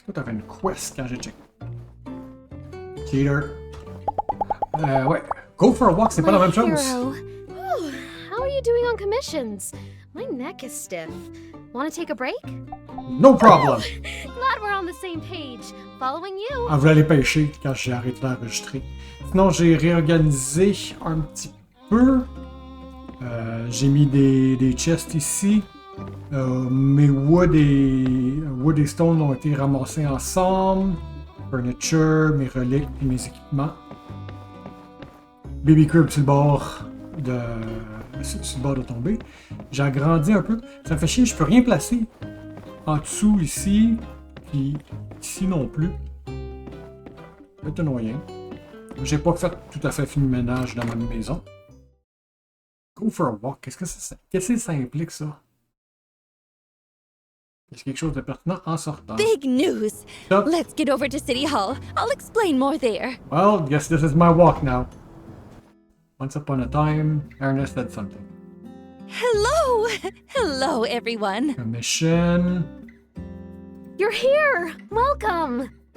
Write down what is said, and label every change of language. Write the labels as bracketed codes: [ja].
[fr] Toi, t'avais une quest quand j'ai checké. Cheater. Ouais. [en] Go for a walk, [fr] c'est pas la même chose. [en] Oh, how are you doing on commissions? My neck is stiff. Want to take a break? No problem! Glad we're on the same page. Following you. [fr] En voulait aller pêcher quand j'ai arrêté d'enregistrer. Sinon, j'ai réorganisé un petit peu. J'ai mis des chests ici. Mes wood et stone ont été ramassés ensemble. Furniture, mes reliques et mes équipements. Baby crib sur le bord de tomber. J'ai agrandi un peu. Ça me fait chier, je peux rien placer. En dessous, ici. Puis ici non plus. C'est annoyant. J'ai pas fait tout à fait fini le ménage dans ma maison. [en] Go for a walk. [fr] Qu'est-ce que ça implique, ça? Est-ce quelque chose de pertinent en sortant? [en] Big news! Stop. Let's get over to City Hall. I'll explain more there. Well, guess this is my walk now. Once upon a time, Ernest said something. Hello! Hello, everyone. A mission. You're here. Welcome.